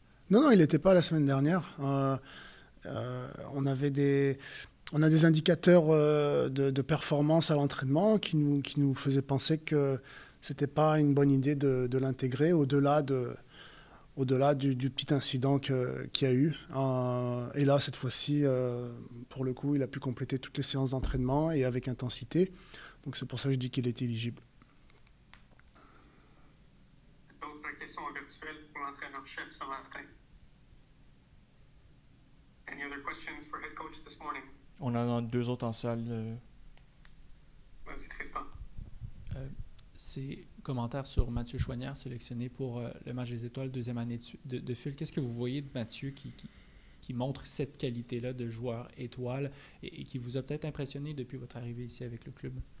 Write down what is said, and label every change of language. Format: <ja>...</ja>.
<fr>Non, il n'était pas la semaine dernière. On a des indicateurs de performance à l'entraînement qui nous faisaient penser que c'était pas une bonne idée de l'intégrer au-delà du petit incident qu'il y a eu. Et là, cette fois-ci, pour le coup, il a pu compléter toutes les séances d'entraînement et avec intensité. Donc c'est pour ça que je dis qu'il est éligible. D'autres questions virtuelles pour l'entraîneur-chef ce matin?</fr> <en>Any other questions for head coach this morning?</en> <fr>On en a deux autres en salle. Vas-y, Tristan. C'est commentaire sur Mathieu Choignard, sélectionné pour le match des étoiles, deuxième année de fil. Qu'est-ce que vous voyez de Mathieu qui montre cette qualité-là de joueur étoile et qui vous a peut-être impressionné depuis votre arrivée ici avec le club?</fr>